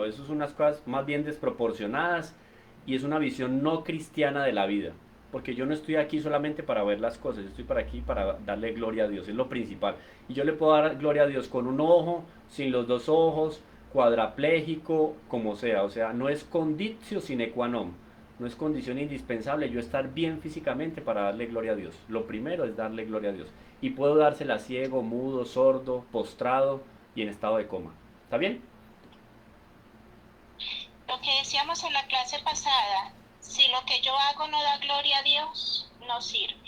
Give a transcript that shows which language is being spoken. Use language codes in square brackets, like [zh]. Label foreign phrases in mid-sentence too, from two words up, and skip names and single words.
[es] Eso son unas cosas más bien desproporcionadas y es una visión no cristiana de la vida. Porque yo no estoy aquí solamente para ver las cosas, yo estoy para aquí para darle gloria a Dios, es lo principal. Y yo le puedo dar gloria a Dios con un ojo, sin los dos ojos, cuadraplégico, como sea. O sea, no es [la] conditio sine qua non, [es] no es condición indispensable yo estar bien físicamente para darle gloria a Dios. Lo primero es darle gloria a Dios. Y puedo dársela ciego, mudo, sordo, postrado y en estado de coma. ¿Está bien? Lo que decíamos en la clase pasada, si lo que yo hago no da gloria a Dios, no sirve.